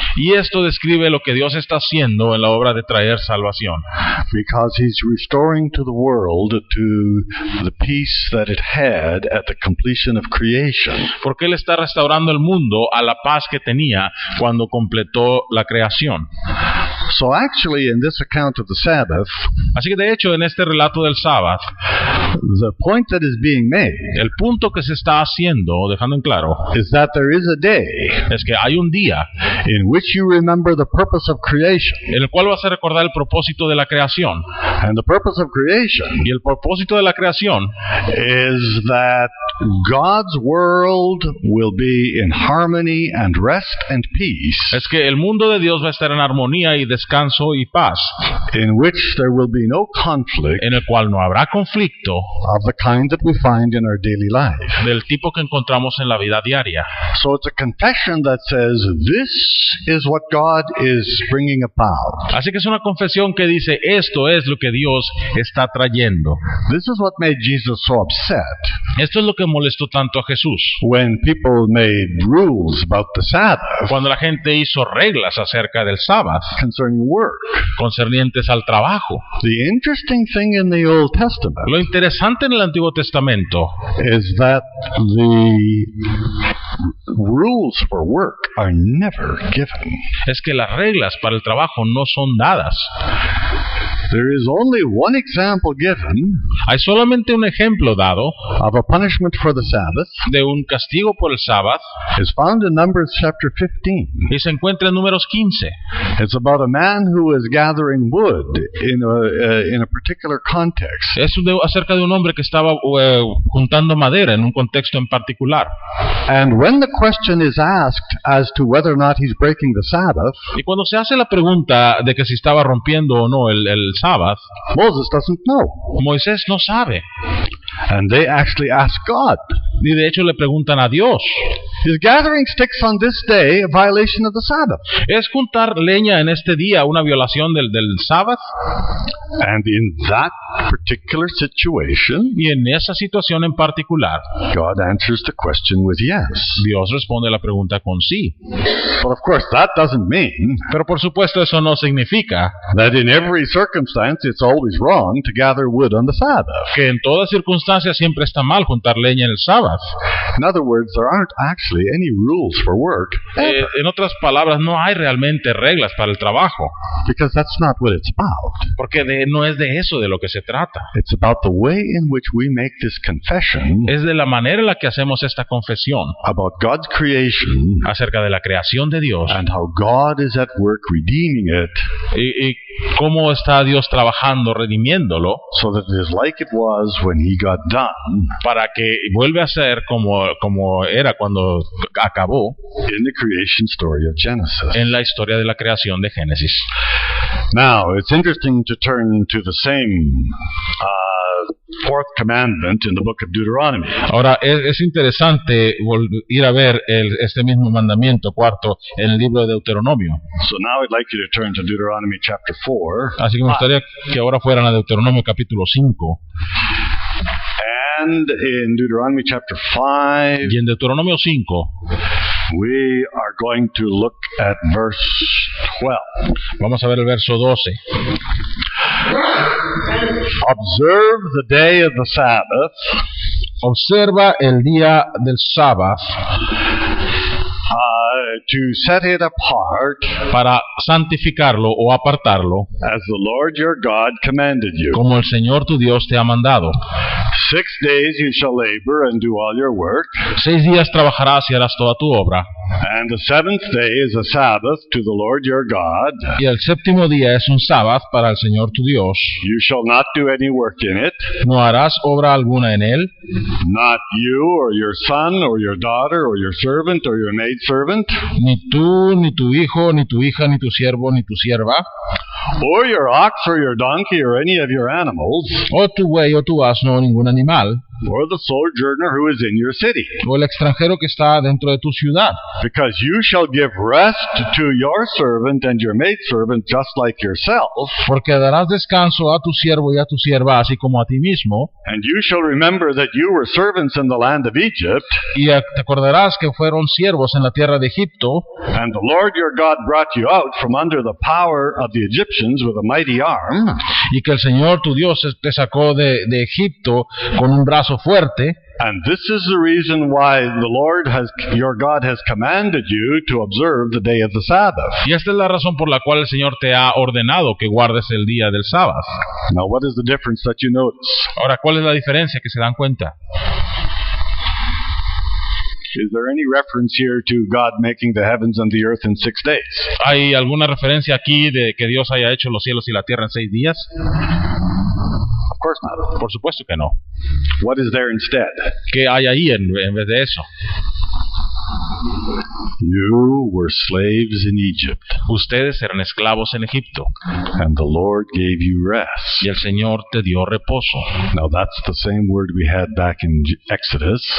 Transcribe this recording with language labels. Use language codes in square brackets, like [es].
[es] Y esto describe lo que Dios está haciendo en la obra de traer salvación. [en] Because He's restoring to the world to the peace that it had at the completion of creation. [es] Porque Él está restaurando el mundo a la paz que tenía cuando completó la creación. [en] So actually in this account of the Sabbath, [es] Así que de hecho en este relato del Sabbath, [en] the point that is being made [es] el punto que se está haciendo, dejando en claro, [en] is that there is a day [es] es que hay un día [en] in which you remember the purpose of creation. [es] en el cual vas a recordar el propósito de la creación. [en] And the purpose of creation [es] Y el propósito de la creación [en] is that God's world will be in harmony and rest and peace, [es] es que el mundo de Dios va a estar en armonía y descanso y paz, [en] in which there will be no conflict [es] en el cual no habrá conflicto [en] of the kind that we find in our daily life. [es] del tipo que encontramos en la vida diaria. [en] So it's a confession that says, this is what God is bringing about. [es] Así que es una confesión que dice, esto es lo que Dios está trayendo. [en] This is what made Jesus so upset [es] Esto es lo que molestó tanto a Jesús, [en] when people made rules about the Sabbath [es] cuando la gente hizo reglas acerca del sábado, [en] concerning work. [es] concernientes al trabajo. [en] The interesting thing in the Old Testament [es] Lo interesante en el Antiguo Testamento [en] is that the rules for work are never given. [es] es que las reglas para el trabajo no son dadas. [en] There is only one example given [es] Hay solamente un ejemplo dado [en] of a punishment for the Sabbath. [es] de un castigo por el sábado [en] It's found in Numbers chapter 15. [es] y se encuentra en Números 15. [en] It's about a man who is gathering wood in a particular context. [es] Es acerca de un hombre que estaba juntando madera en un contexto en particular. [en] And when the question is asked as to whether or not he's breaking the Sabbath, [es] Y cuando se hace la pregunta de que si estaba rompiendo o no el sábado, [en] Moses doesn't know. [es] Moisés no sabe. [en] And they actually ask God, [es] Y de hecho le preguntan a Dios, [en] is gathering sticks on this day a violation of the Sabbath? [es] ¿es juntar leña en este día una violación del sábado? [en] And in that particular situation, [es] Y en esa situación en particular, [en] God answers the question with yes. [es] Dios responde la pregunta con sí. [en] But of course, that doesn't mean [es] Pero por supuesto eso no significa [en] that in every circumstance it's always wrong to gather wood on the Sabbath. [es] que en todas circunstancias siempre está mal juntar leña en el sábado. [en] In other words, there aren't actually any rules for work, [es] En otras palabras, no hay realmente reglas para el trabajo, [en] because that's not what it's about. [es] porque no es de eso de lo que se trata. [en] It's about the way in which we make this confession [es] Es de la manera en la que hacemos esta confesión [en] about God's creation [es] acerca de la creación de Dios [en] and how God is at work redeeming it [es] y cómo está Dios trabajando, redimiéndolo, [en] so that it is like it was when He got done [es] para que vuelva a ser como era cuando acabó [en] in the creation story of Genesis. [es] en la historia de la creación de Génesis. [en] Now, it's interesting to turn to the same fourth commandment in the book of Deuteronomy. [es] Ahora, es interesante ir a ver este mismo mandamiento cuarto en el libro de Deuteronomio. [en] So now I'd like you to turn to Deuteronomy chapter 4. [es] Así que me gustaría que ahora fueran a Deuteronomio capítulo 5. [en] And in Deuteronomy chapter 5, [es] Y en Deuteronomio 5 [en] we are going to look at verse 12. [es] vamos a ver el verso 12. [en] Observe the day of the Sabbath [es] Observa el día del sábado [en] to set it apart [es] para santificarlo o apartarlo, [en] as the Lord your God commanded you. [es] como el Señor tu Dios te ha mandado. [en] 6 days you shall labor and do all your work, [es] 6 días trabajarás y harás toda tu obra, [en] and the 7th day is a Sabbath to the Lord your God. [es] y el séptimo día es un sábado para el Señor tu Dios. [en] You shall not do any work in it, [es] No harás obra alguna en él, [en] not you or your son or your daughter or your servant or your maidservant, [es] ni tú, ni tu hijo, ni tu hija, ni tu siervo, ni tu sierva, [en] or your ox or your donkey or any of your animals, [es] o tu buey o tu asno o ningún animal, [en] or the sojourner who is in your city. [es] o el extranjero que está dentro de tu ciudad. [en] Because you shall give rest to your servant and your maidservant just like yourself, [es] Porque darás descanso a tu siervo y a tu sierva, así como a ti mismo, [en] and you shall remember that you were servants in the land of Egypt, [es] y te acordarás que fueron siervos en la tierra de Egipto, [en] and the Lord your God brought you out from under the power of the Egyptians with a mighty arm, [es] y que el Señor tu Dios te sacó de Egipto con un brazo fuerte. [en] and this is the reason why the Lord your God has commanded you to observe the day of the Sabbath. [es] Y esta es la razón por la cual el Señor te ha ordenado que guardes el día del sábado. [en] Now, what is the difference that you notice? [es] Ahora, ¿cuál es la diferencia que se dan cuenta? [en] Is there any reference here to God making the heavens and the earth in 6 days? [es] ¿Hay alguna referencia aquí de que Dios haya hecho los cielos y la tierra en 6 días? [en] Of course not. [es] Por supuesto que no. [en] What is there instead? [es] ¿Qué hay ahí en vez de eso? [en] You were slaves in Egypt, [es] Ustedes eran esclavos en Egipto [en] and the Lord gave you rest. [es] y el Señor te dio reposo. [en] Now that's the same word we had back in Exodus.